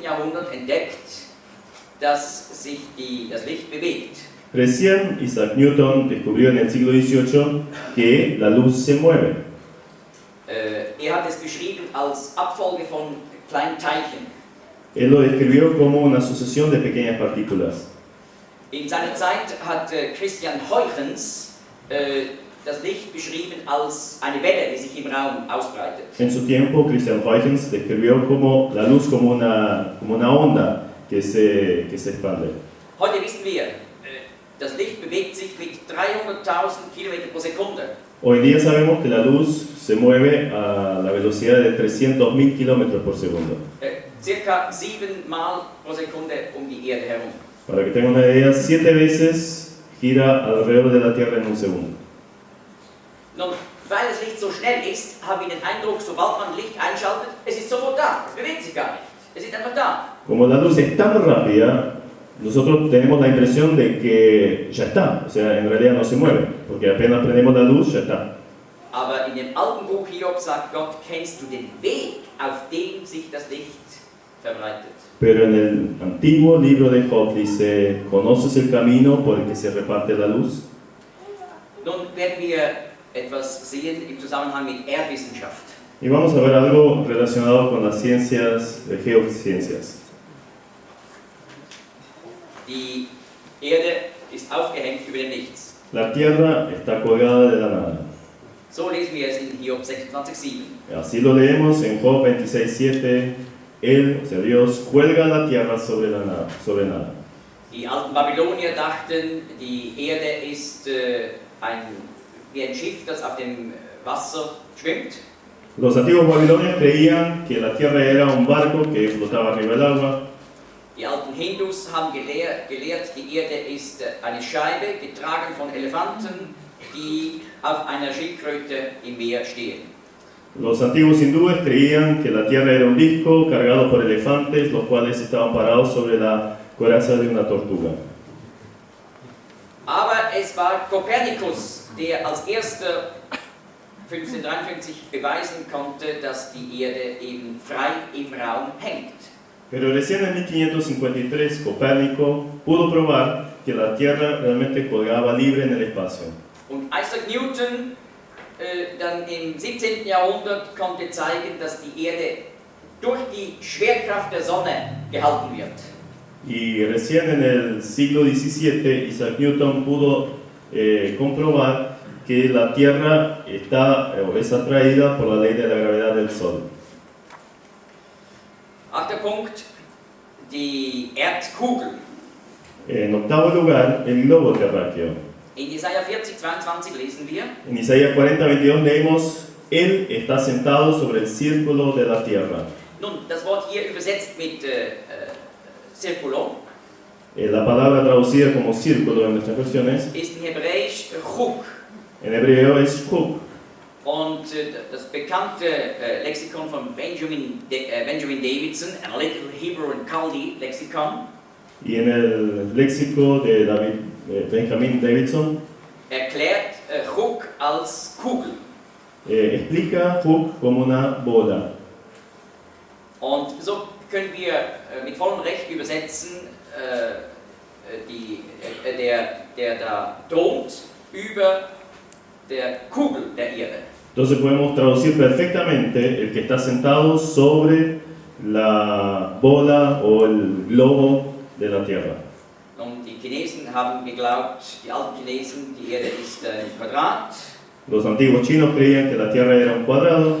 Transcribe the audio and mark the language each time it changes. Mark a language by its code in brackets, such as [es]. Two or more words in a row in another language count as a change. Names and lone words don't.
[de] Jahrhundert entdeckt, dass sich das Licht bewegt. [es] Recién Isaac Newton descubrió en el siglo XVIII que la luz se mueve. [de] Hat es beschrieben als Abfolge von kleinen Teilchen. [es] Él lo describió como una sucesión de pequeñas partículas. [de] In seiner Zeit hat Christian Huygens das Licht beschrieben als eine Welle, die sich im Raum ausbreitet. [es] En su tiempo, Christian Huygens describió como la luz como una onda que se expande. [de] Heute wissen wir, das Licht bewegt sich mit 300.000 Kilometer pro Sekunde. [es] Hoy día sabemos que la luz se mueve a la velocidad de 300.000 kilómetros por segundo. [de] Circa 7 Mal pro Sekunde um die Erde herum. [es] Para que tengan una idea, 7 veces gira alrededor de la Tierra en un segundo. [de] Nun, weil das Licht so schnell ist, habe ich den Eindruck, sobald man Licht einschaltet, es ist sofort da, es bewegt sich gar nicht. Es ist einfach da. [es] Como la luz es tan rápida, nosotros tenemos la impresión de que ya está, o sea, en realidad no se mueve, porque apenas prendemos la luz, ya está. [de] Aber in dem alten Buch Hiob sagt Gott, kennst du den Weg, auf dem sich das Licht verbreitet? [es] Pero en el antiguo libro de Job dice, ¿conoces el camino por el que se reparte la luz? [de] Nun werden wir etwas sehen im Zusammenhang mit Erdwissenschaft. [es] Y vamos a ver algo relacionado con las ciencias, geociencias. [de] Die Erde ist aufgehängt über dem Nichts. [es] La tierra está colgada de la nada. [de] So lesen wir es in Hiob 26,7. [es] Así lo leemos en Job 26:7. Él, o sea Dios, cuelga la tierra sobre la nada, sobre nada. [de] Die alten Babylonier dachten, die Erde ist wie ein Schiff, das auf dem Wasser schwimmt. [es] Los antiguos babilonios creían que la tierra era un barco que flotaba arriba del agua. [de] Die alten Hindus haben gelehrt, die Erde ist eine Scheibe, getragen von Elefanten, die auf einer Schildkröte im Meer stehen. [es] Los antiguos hindúes creían que la tierra era un disco cargado por elefantes, los cuales estaban parados sobre la coraza de una tortuga. [de] Aber es war Kopernikus, der als erster 1553 beweisen konnte, dass die Erde eben frei im Raum hängt. [es] Pero recién en 1553 Copérnico pudo probar que la tierra realmente colgaba libre en el espacio. [de] Und Isaac Newton dann im 17. Jahrhundert konnte zeigen, dass die Erde durch die Schwerkraft der Sonne gehalten wird. [es] Y recién en el siglo XVII Isaac Newton pudo comprobar que la Tierra es atraída por la ley de la gravedad del Sol. [de] Achter Punkt, die Erdkugel. [es] En octavo lugar, el globo terráqueo. [de] In Jesaja 40,22 lesen wir: [es] En Isaías 40:22 leemos: Él está sentado sobre el círculo de la tierra. [de] Nun, das Wort hier übersetzt mit Circulo [es] La palabra traducida como círculo en nuestras versiones, [de] ist in Hebräisch Chuk. [es] en hebreo es Chuk. [de] Und das bekannte Lexikon von Benjamin Davidson, [en] Analytical Hebrew and Chaldee Lexicon, [es] Y en el léxico de Benjamin Davidson, [de] erklärt Chuk als Kugel. [es] explica Chuk como una bola. [de] Und so können wir mit vollem Recht übersetzen, der da thront über der Kugel der Erde. [es] Entonces podemos traducir perfectamente el que está sentado sobre la bola o el globo de la Tierra. [de] Und die Chinesen haben geglaubt, die alten Chinesen, die Erde ist ein Quadrat. [es] Los antiguos chinos creían que la Tierra era un cuadrado.